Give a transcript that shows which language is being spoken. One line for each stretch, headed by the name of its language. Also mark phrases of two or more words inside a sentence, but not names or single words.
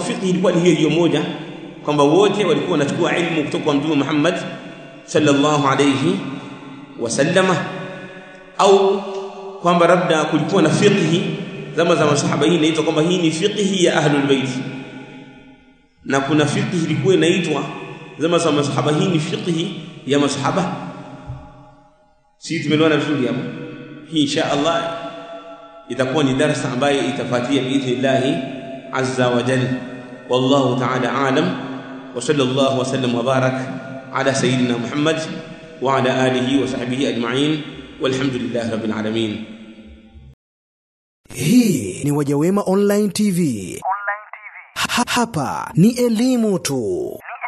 Swahili: fiqh ilikuwa ni hiyo moja, kwamba wote walikuwa wanachukua ilmu kutoka kwa Mtume Muhammad
Arabic: صلى الله عليه وسلم,
Swahili: au kwamba labda kulikuwa na fiqh zama za masahaba hii inaitwa kwamba hii ni fiqh ya
Arabic: أهل البيت,
Swahili: na kuna fiqh ilikuwa inaitwa zama za masahaba hii ni fiqh ya masahaba. Sisi tumeelewana vizuri hapo. Hii
Arabic: إن شاء الله
Swahili: itakuwa ni darasa ambayo itafuatia
Arabic: بإذن الله عز وجل. والله تعالى أعلم، وصلى الله وسلم وبارك على سيدنا محمد وعلى آله وصحبه أجمعين، والحمد لله رب العالمين.
Swahili: Hii ni Wajawema Online TV. Hapa ni elimu tu.